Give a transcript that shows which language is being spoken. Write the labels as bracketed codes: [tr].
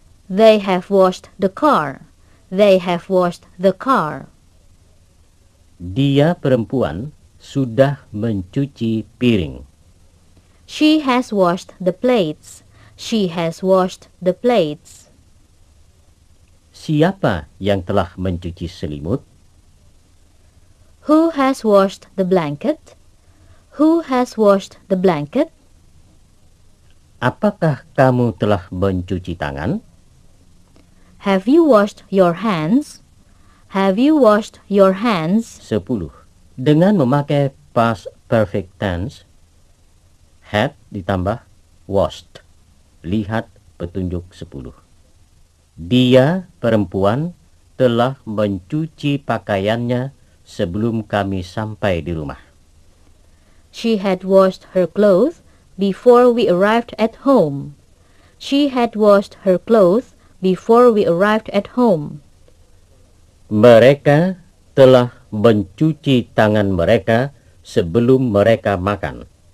[en] They have washed the car. They have washed the car. [id] Dia perempuan sudah mencuci piring. [en] She has washed the plates. She has washed the plates. [id] Siapa yang telah mencuci selimut? [en] Who has washed the blanket? Who has washed the blanket? [id] Apakah kamu telah mencuci tangan? [en] Have you washed your hands? Have you washed your hands? 10. [id] Dengan memakai past perfect tense, had ditambah washed. Lihat petunjuk 10. Dia, perempuan, telah mencuci pakaiannya sebelum kami sampai di rumah. [en] She had washed her clothes before we arrived at home. She had washed her clothes before we arrived at home. [id] Mereka telah mencuci tangan mereka sebelum mereka makan.